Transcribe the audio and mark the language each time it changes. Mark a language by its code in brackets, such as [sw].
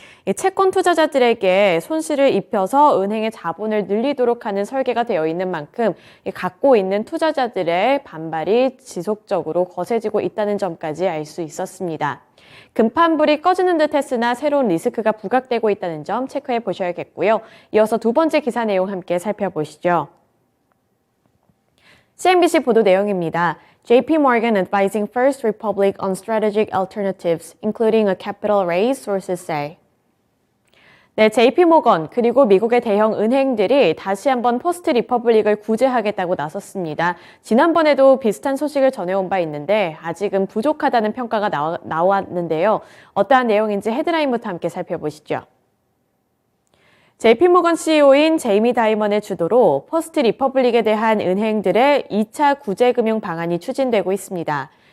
[ko] 이 채권 투자자들에게 손실을 입혀서 은행의 자본을 늘리도록 하는 설계가 되어 있는 만큼 갖고 있는 투자자들의 반발이 지속적으로 거세지고 있다는 점까지 알 수 있었습니다. 금판불이 꺼지는 듯 했으나 새로운 리스크가 부각되고 있다는 점 체크해 보셔야겠고요. 이어서 두 번째 기사 내용 함께 살펴보시죠. CNBC 보도 내용입니다. [en] JP Morgan advising First Republic on strategic alternatives, including a capital raise, sources say. [ko] 네, JP모건 그리고 미국의 대형 은행들이 다시 한번 퍼스트 리퍼블릭을 구제하겠다고 나섰습니다. 지난번에도 비슷한 소식을 전해온 바 있는데 아직은 부족하다는 평가가 나왔는데요. 어떠한 내용인지 헤드라인부터 함께 살펴보시죠. JP모건 CEO인 제이미 다이먼의 주도로 퍼스트 리퍼블릭에 대한 은행들의 2차 구제금융 방안이 추진되고 있습니다.